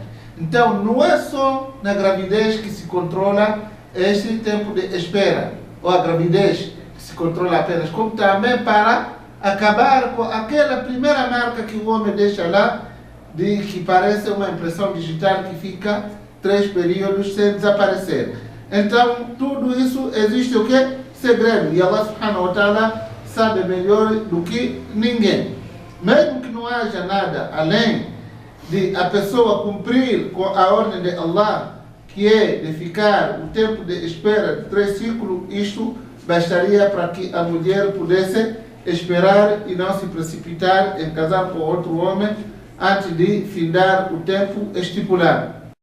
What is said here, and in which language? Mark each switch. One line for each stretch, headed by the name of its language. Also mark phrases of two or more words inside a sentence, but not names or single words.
Portuguese: Então não é só na gravidez que se controla este tempo de espera, ou a gravidez que se controla apenas, como também para acabar com aquela primeira marca que o homem deixa lá, que parece uma impressão digital que fica 3 períodos sem desaparecer. Então, tudo isso existe o quê? Segredo. E
Arabic: الله سبحانه وتعالى
Portuguese: sabe melhor do que ninguém. Mesmo que não haja nada além de a pessoa cumprir com a ordem de Allah, que é de ficar o tempo de espera de 3 ciclos, isto bastaria para que a mulher pudesse esperar e não se precipitar em casar com outro homem antes de findar o tempo estipulado.